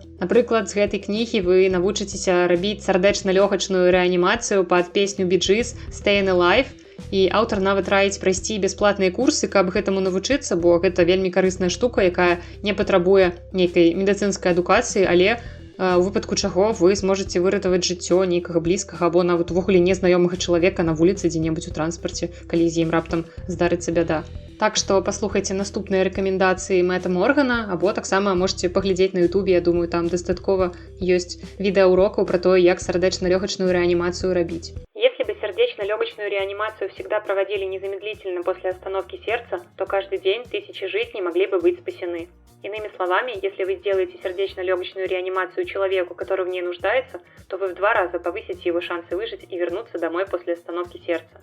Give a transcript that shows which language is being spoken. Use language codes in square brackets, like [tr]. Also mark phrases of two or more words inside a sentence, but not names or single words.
[be] Напрыклад, з гэтай кнігі вы навучыцеся рабіць сардэчна-лёгачную рэанімацыю пад песню Bee Gees «Stayin' Alive», і аўтар нават раіць прайсці бясплатныя курсы, каб гэтаму навучыцца, бо гэта вельмі карысная штука, якая не патрабуе нейкай медыцынскай адукацыі, але у выпадку чаго вы зможаце выратаваць жыццё нейкага блізкага або нават увогуле незнаёмага чалавека на вуліцы дзе-небудзь у транспарце, калі з ім раптам здарыцца бяда. Так што паслухайце наступныя рэкамендацыі Мэта Моргана, або таксама можете паглядзець на Ютубе, я думаю, там дастаткова ёсць відэаурокаў пра тое, як сардэчна-лёгачную рэанімацыю рабіць. [ru] Если бы сердечно-легочную реанимацию всегда проводили незамедлительно после остановки сердца, то каждый день тысячи жизней могли бы быть спасены. Иными словами, если вы сделаете сердечно-легочную реанимацию человеку, который в ней нуждается, то вы в 2 раза повысите его шансы выжить и вернуться домой после остановки сердца.